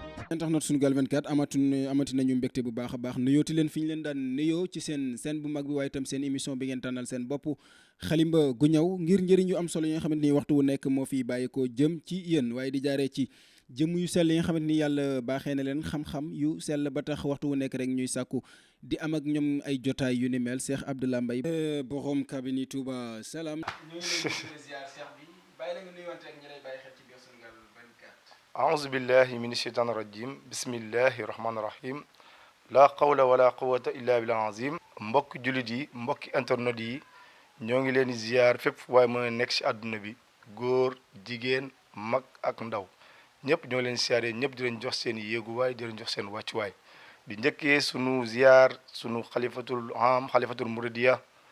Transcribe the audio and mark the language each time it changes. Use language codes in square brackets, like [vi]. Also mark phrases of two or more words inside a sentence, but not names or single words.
[wo] internet Sunugal 24 amati nañu mbégte bu baax a baax nuyooti leen fi ñu leen daan nuyoo ci seen bu mag bi waaye itam seen émission bi ngeen tànnal seen bopp xalimba gu ñëw ngir njëriñ yu am solo yi nga xamante ni waxtu wu nekk moo fi bàyyi ko jëm ci yéen waaye di jaaree ci jëm yu sell yi nga xamante ni yàlla baaxee na leen xam-xam yu sell ba tax waxtu wu nekk rek ñuy sàkku di am ak ñoom ay jotaay yu ni mel Cheikh Abdallah Mbaye borom kabini Touba salaam. ñoo ngi leen di ziar Cheikh bi bàyyi la nga nuyuwante ak ñi lay bàyyi xel ci biir Sunugal 24. [ar] أعوذ بالله من الشيطان الرجيم بسم الله الرحمن الرحيم لا قول ولا قوة إلا بالله العظيم [wo] mbokk jullit yi mbokki internet yi ñoo ngi leen di ziar fépp waaye mën a nekk ci àdduna bi góor jigéen mag ak ndaw ñëpp ñoo leen ziaree ñëpp di leen jox seen yéeguwaay di leen jox seen wàccuwaay di njëkkee sunu ziar sunu xalifatul muridiya